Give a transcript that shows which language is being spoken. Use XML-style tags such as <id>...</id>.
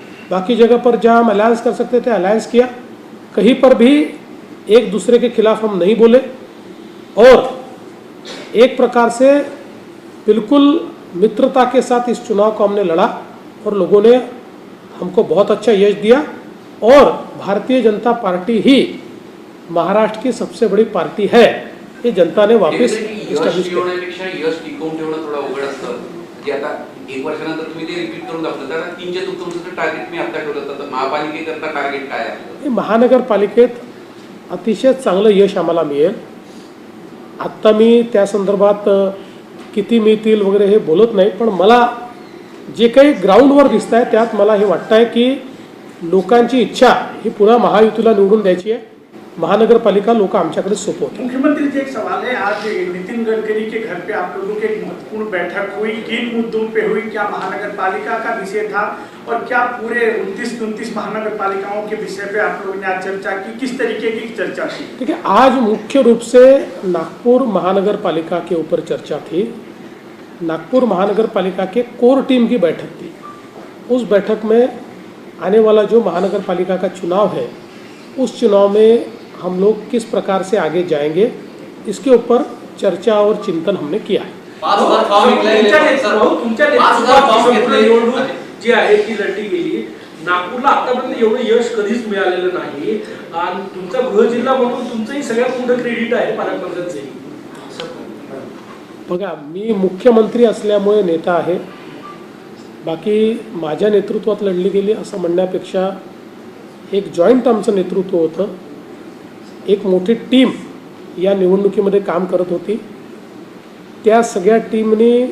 <hi>बाकी जगह पर जहां हम अलायंस कर सकते थे अलायंस किया, कहीं पर भी एक दूसरे के खिलाफ हम नहीं बोले और एक प्रकार से बिल्कुल मित्रता के साथ इस चुनाव को हमने लड़ा और लोगों ने हमको बहुत अच्छा यश दिया। और भारतीय जनता पार्टी ही महाराष्ट्र की सबसे बड़ी पार्टी है, ये जनता ने वापस</hi> <mr>यश मिळवण्यापेक्षा यश टिकवून ठेवणं थोडं अवघड असतं। जे आता 1 वर्षानंतर तुम्ही ते रिपीट करून दाखवता, तर 3च्या तुमचं टार्गेट मी आता ठेवलं होतं, महापालिकेकरता टार्गेट काय आहे? महानगरपालिकेत अतिशय चांगलं यश आम्हाला मिळेल। आत्ता मी त्या संदर्भात किती मिळतील वगैरे हे बोलत नाही, पण मला जे काही ग्राउंडवर दिसत आहे त्यात मला हे वाटतं आहे की लोकांची इच्छा ही पुन्हा महायुतीला निवडून द्यायची आहे। महानगरपालिका लोक आमच्याकडे सोपवतात।</mr> <hi>मुख्यमंत्री जी, एक सवाल है, आज नितिन गडकरी के घर पे आप लोगों की एक महत्वपूर्ण बैठक हुई, किन मुद्दों पे हुई? क्या महानगरपालिका का विषय था और क्या पूरे 29 महानगरपालिकाओं के विषय पे आप लोगों ने आज चर्चा की? किस तरीके की चर्चा थी? ठीक है, आज मुख्य रूप से नागपुर महानगरपालिका के ऊपर चर्चा थी। नागपुर महानगरपालिका के कोर टीम की बैठक थी। उस बैठक में आने वाला जो महानगरपालिका का चुनाव है, उस चुनाव में हम लोग किस प्रकार से आगे जाएंगे, इसके ऊपर चर्चा और चिंतन हमने किया है। 5,000 फॉर्म</hi> <mr>तुमच्या निवडणूक जी आहे ती लढली गेली, नागपूरला आतापर्यंत एवढं यश कधीच मिळालेलं नाही आणि तुमचा गृह जिल्हा म्हणून तुमचंही सगळ्यात मोठं क्रेडिट आहे पालकमंत्र्यांचंही। बघा, मी मुख्यमंत्री असल्यामुळे नेता आहे, बाकी माझ्या नेतृत्वात लढली गेली असं म्हणण्यापेक्षा एक जॉईंट आमचं नेतृत्व होतं, एक मोठी टीम या निवडणुकीमध्ये काम करत होती। त्या सगळ्या टीमने</mr>